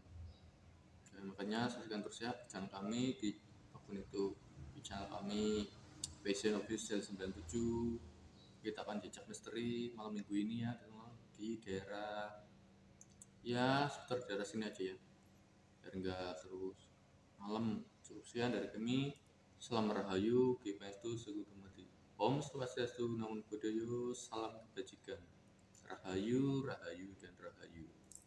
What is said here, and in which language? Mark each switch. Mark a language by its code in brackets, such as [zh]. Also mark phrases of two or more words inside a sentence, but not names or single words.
[id] Dan makanya saksikan terus ya channel kami di apapun itu, di channel kami Passion Official 97. Kita akan jejak misteri malam minggu ini ya teman, di daerah ya sekitar daerah sini aja ya, biar enggak terus malam. Cukup sekian dari kami. Salam Rahayu, Kipaestu Segudumati. [ban] Om Swastiastu, [pi] Namo Buddhaya, [id] salam kebajikan. Rahayu, dan Rahayu.